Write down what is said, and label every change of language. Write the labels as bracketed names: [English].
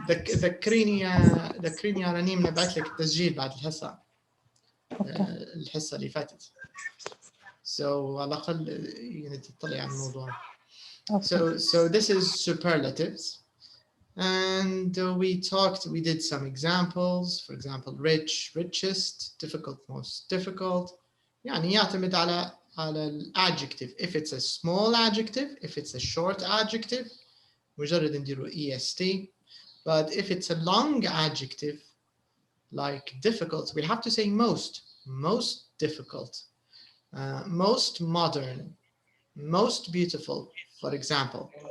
[Arabic] ذكريني يا رنيم، نبعث لك التسجيل بعد الحصة. الحصة اللي فاتت. So على الأقل يعني تطلع على الموضوع. [English] So this is superlatives. And we did some examples. For example, rich, richest, difficult, most difficult. [Arabic] يعني يعتمد على الادجective. [English] If it's a small adjective, if it's a short adjective, [Arabic] مجرد نديرو [English] EST. But if it's a long adjective, like difficult, we have to say most difficult, most modern, most beautiful, for example.